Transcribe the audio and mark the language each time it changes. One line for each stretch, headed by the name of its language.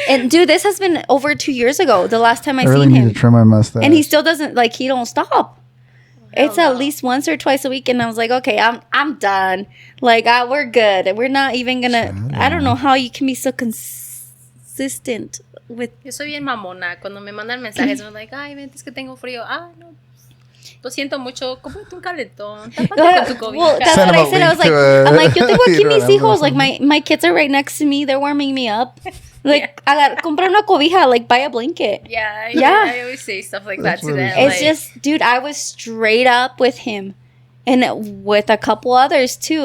English: And dude, this has been over 2 years ago, the last time I really seen him. need to trim my mustache. And he still doesn't, like, he don't stop. It's at least once or twice a week. And I was like, okay, I'm done. Like, we're good. We're not even going to, I don't know how you can be so consistent with.
Spanish: Yo soy bien mamona. Cuando me mandan mensajes,
English: I'm like,
Spanish: ay, ven, es que tengo frío. Ah, no. Lo siento mucho, cómprate un calentón. Tápate con tu cobija.
English: Well, that's what I said. I was like, I'm like,
Spanish: yo tengo aquí mis hijos.
English: Like, my kids are right next to me. They're warming me up. Like,
Spanish: compra una cobija.
English: Like, buy a blanket. Yeah. I always say stuff like that to them. It's just, dude, I was straight up with him. And with a couple others, too.